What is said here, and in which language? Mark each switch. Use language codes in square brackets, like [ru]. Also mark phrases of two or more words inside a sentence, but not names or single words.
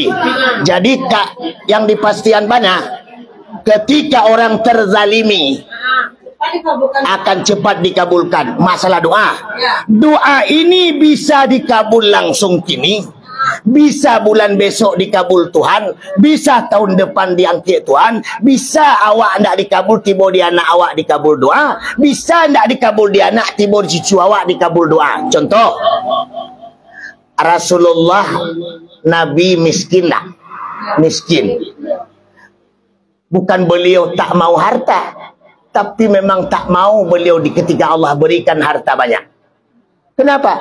[id] Jadi yang dipastikan banyak, ketika orang terzalimi akan cepat dikabulkan. Masalah doa. Doa ini bisa dikabul langsung kini, bisa bulan besok dikabul Tuhan, bisa tahun depan diangkat Tuhan, bisa [min] awak ndak dikabul tiba di anak awak dikabul doa, bisa ndak dikabul di anak tiba di cucu awak dikabul doa. [id] Contoh, Rasulullah Nabi miskin. Bukan beliau tak mau harta, tapi memang tak mau beliau ketika Allah berikan harta banyak. Kenapa?